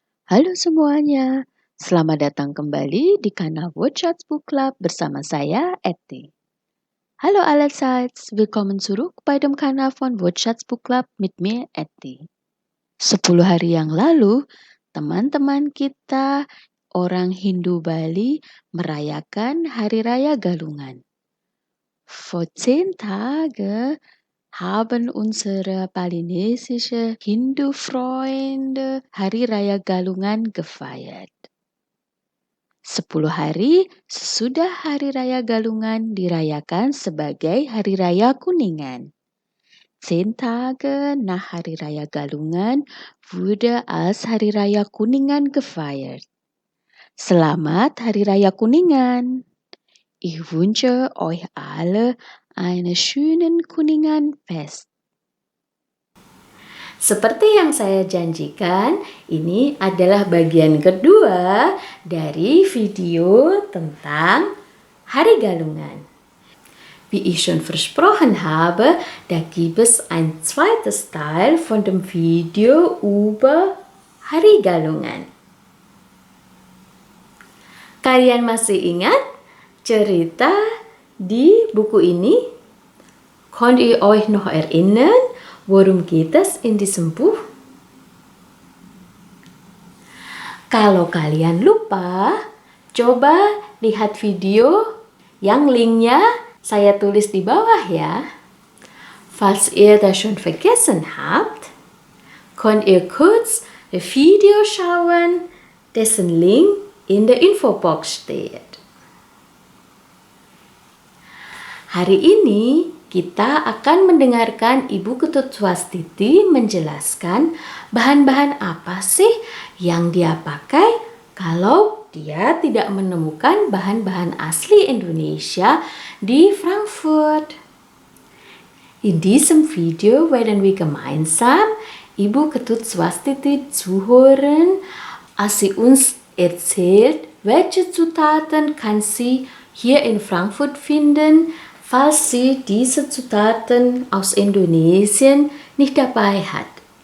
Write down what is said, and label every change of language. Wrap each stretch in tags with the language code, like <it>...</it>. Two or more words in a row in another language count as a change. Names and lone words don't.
<id>Halo semuanya, selamat datang kembali di kanal Watchats Book Club bersama saya, Eti.</id> <de>Hallo allerseits, willkommen zurück bei dem Kanal von Watchats Book Club mit mir, Eti.</de> <id>10 hari yang lalu, teman-teman kita orang Hindu Bali merayakan Hari Raya Galungan.</id> <de>Vor 10 Tagen haben unsere balinesische Hindu-Freunde Hari Raya Galungan gefeiert.</de> <id>10 hari sesudah Hari Raya Galungan dirayakan sebagai Hari Raya Kuningan.</id> <de>10 Tage nach Hari Raya Galungan wurde als Hari Raya Kuningan gefeiert.</de> <id>Selamat Hari Raya Kuningan!</id> <de>Ich wünsche euch alle einen schönen Kuningan-Fest.</de> <id>Seperti yang saya janjikan, ini adalah bagian kedua dari video tentang Hari Galungan.</id> <de>Wie ich schon versprochen habe, da gibt es ein zweites Teil von dem Video über Hari Galungan.</de> <id>Kalian masih ingat cerita di buku ini?</id> <de>Könnt ihr euch noch erinnern? Worum geht es in diesem Buch?</de> <id>Kalau kalian lupa, coba lihat video yang linknya saya tulis di bawah ya.</id> <de>Falls ihr das schon vergessen habt, könnt ihr kurz das Video schauen, dessen Link in der Infobox steht.</de> <id>Hari ini kita akan mendengarkan Ibu Ketut Swastiti menjelaskan bahan-bahan apa sih yang dia pakai kalau dia tidak menemukan bahan-bahan asli Indonesia di Frankfurt.</id> <de>In diesem Video werden wir gemeinsam Ibu Ketut Swastiti zuhören, als sie uns erzählt, welche Zutaten kann sie hier in Frankfurt finden, falls sie diese Zutaten aus Indonesien nicht dabei hat.</de>